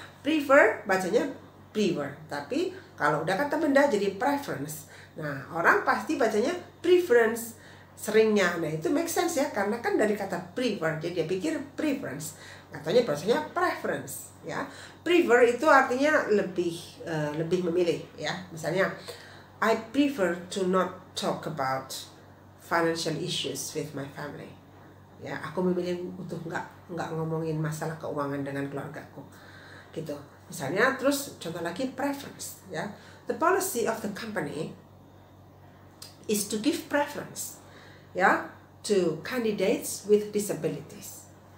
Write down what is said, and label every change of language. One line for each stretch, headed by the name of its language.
Indonesian: Prefer bacanya prefer, tapi kalau udah kata benda jadi preference. Nah orang pasti bacanya preference seringnya. Nah itu make sense ya, karena kan dari kata prefer, jadi dia pikir preference, katanya bahasanya preference ya. Prefer itu artinya lebih memilih ya. Misalnya
English: I prefer to not talk about financial issues with my family.
Indonesian: Ya, aku memilih untuk nggak ngomongin masalah keuangan dengan keluargaku. Gitu. Misalnya, terus contoh lagi preference ya.
English: The policy of the company is to give preference ya to candidates with disabilities.